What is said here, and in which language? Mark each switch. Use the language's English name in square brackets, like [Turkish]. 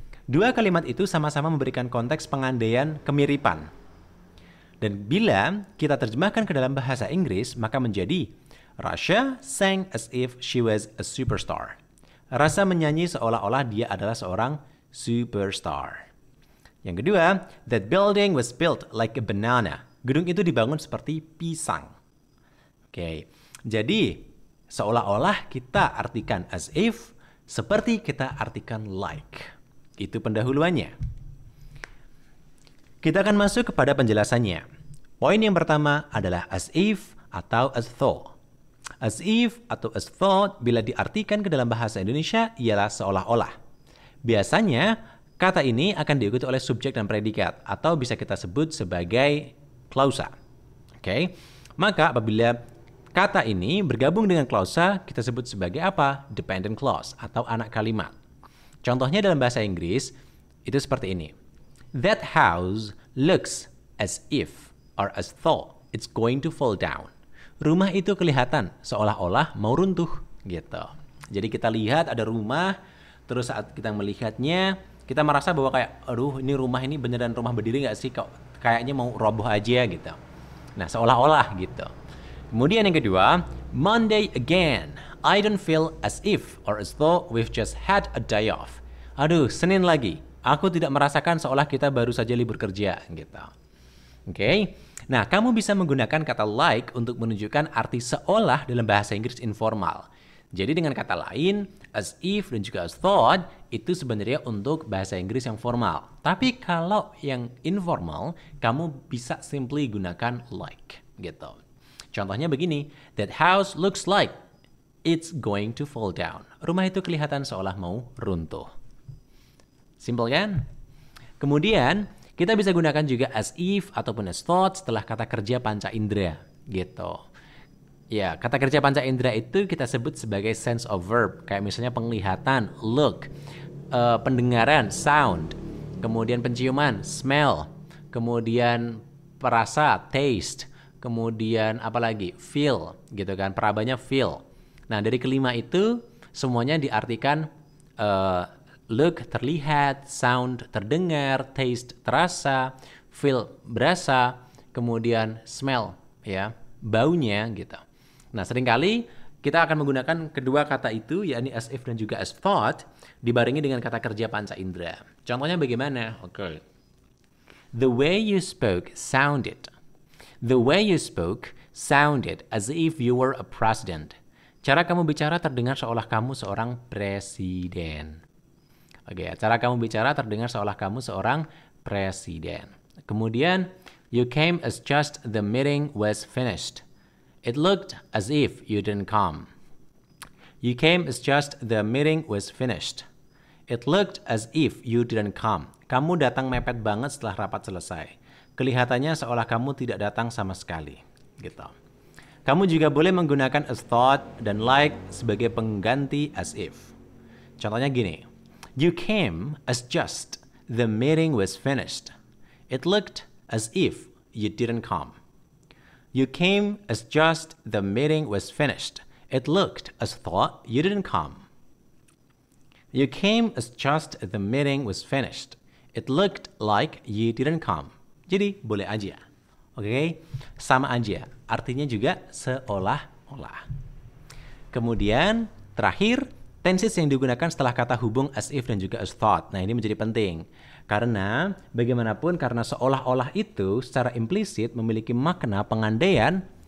[Indonesian] 2 kalimat itu sama-sama memberikan konteks pengandaian kemiripan. Dan bila kita terjemahkan ke dalam bahasa Inggris, maka menjadi [English] Rasha sang as if she was a superstar. [Indonesian] Rasha menyanyi seolah-olah dia adalah seorang superstar. Yang kedua, [English] that building was built like a banana. [Indonesian] Gedung itu dibangun seperti pisang. Oke, jadi seolah-olah kita artikan as if, seperti kita artikan like. Itu pendahuluannya. Kita akan masuk kepada penjelasannya. Poin yang pertama adalah as if atau as though. As if atau as thought bila diartikan ke dalam bahasa Indonesia ialah seolah-olah. Biasanya kata ini akan diikuti oleh subjek dan predikat atau bisa kita sebut sebagai klausa. Oke. Maka apabila kata ini bergabung dengan klausa, kita sebut sebagai apa? Dependent clause atau anak kalimat. Contohnya dalam bahasa Inggris itu seperti ini. [English] That house looks as if or as though it's going to fall down. [Indonesian] Rumah itu kelihatan seolah-olah mau runtuh gitu. Jadi kita lihat ada rumah, terus saat kita melihatnya, kita merasa bahwa kayak, aduh ini rumah ini beneran rumah berdiri nggak sih? Kayaknya mau roboh aja gitu. Nah seolah-olah gitu. Kemudian yang kedua, [English] Monday again. I don't feel as if or as though we've just had a day off. [Indonesian] Aduh, Senin lagi. Aku tidak merasakan seolah kita baru saja libur kerja gitu. Oke. Nah, kamu bisa menggunakan kata like untuk menunjukkan arti seolah dalam bahasa Inggris informal. Jadi dengan kata lain, as if dan juga as thought itu sebenarnya untuk bahasa Inggris yang formal. Tapi kalau yang informal, kamu bisa simply gunakan like gitu. Contohnya begini, [English] that house looks like it's going to fall down. [Indonesian] Rumah itu kelihatan seolah mau runtuh. Simple kan? Kemudian, kita bisa gunakan juga as if ataupun as thought setelah kata kerja panca indera gitu. Ya, kata kerja panca indera itu kita sebut sebagai sense of verb. Kayak misalnya penglihatan, look, pendengaran, sound, kemudian penciuman, smell, kemudian perasa, taste, kemudian apa lagi? Feel, gitu kan. Perabanya feel. Nah, dari kelima itu semuanya diartikan look terlihat, sound terdengar, taste terasa, feel berasa, kemudian smell ya, baunya gitu. Nah, seringkali kita akan menggunakan kedua kata itu, yakni as if dan juga as thought, dibarengi dengan kata kerja panca indera. Contohnya bagaimana? Oke. [English] The way you spoke sounded. The way you spoke sounded as if you were a president. [Indonesian] Cara kamu bicara terdengar seolah kamu seorang presiden. Oke, cara kamu bicara terdengar seolah kamu seorang presiden. Kemudian, [English] you came as just the meeting was finished. It looked as if you didn't come. You came as just the meeting was finished. It looked as if you didn't come. [Indonesian] Kamu datang mepet banget setelah rapat selesai. Kelihatannya seolah kamu tidak datang sama sekali. Gitu. Kamu juga boleh menggunakan as thought dan like sebagai pengganti as if. Contohnya gini. [English] You came as just the meeting was finished. It looked as if you didn't come. You came as just the meeting was finished. It looked as thought you didn't come. You came as just the meeting was finished. It looked like you didn't come. [Indonesian] Jadi boleh aja. Oke, sama aja. Artinya juga seolah-olah. Kemudian terakhir, tenses yang digunakan setelah kata hubung as if dan juga as thought. Nah, ini menjadi penting. Karena bagaimanapun karena seolah-olah itu secara implisit memiliki makna pengandaian.